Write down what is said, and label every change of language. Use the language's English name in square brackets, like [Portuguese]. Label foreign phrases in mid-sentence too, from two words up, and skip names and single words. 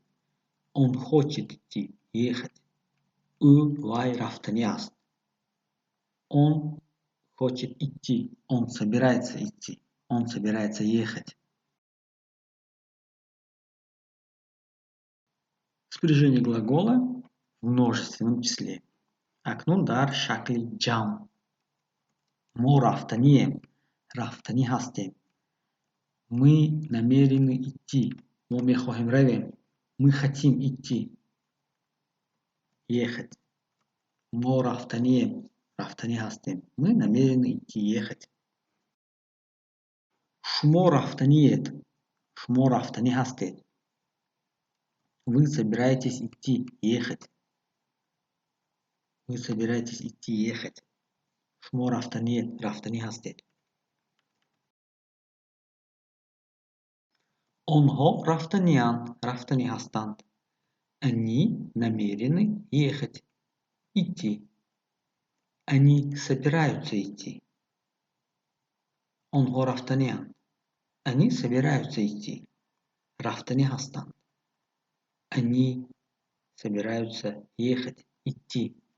[Russian] Он хочет идти, ехать. [Tajik] Вай рафтаниаст. [Russian] Он хочет идти, он собирается идти, он собирается ехать. Спряжение глагола в множественном числе. [Tajik] Акнун дар шакли джам. Мо рафтанием. Рафтани хастем. [Russian] Мы намерены идти. [Tajik] Мо мехохим равем. [Russian] Мы хотим идти. Ехать. [Tajik] Мо рафтанием. Рафтани хастем. [Russian] Мы намерены идти, ехать. [Tajik] Шмо рафтаниет. Шмо рафтани хастет. [Russian] Вы собираетесь идти, ехать. Вы собираетесь идти, ехать. [Tajik] Шмо рафтаниет. Рафтани хастет. Онхо рафтаниан. Рафтани хастанд. [Russian] Они намерены ехать, идти. Они собираются идти. [Tajik] Онхо рафтаниан. [Russian] Они собираются идти. [Tajik] Рафтани хастанд. [Russian] Они собираются ехать, идти.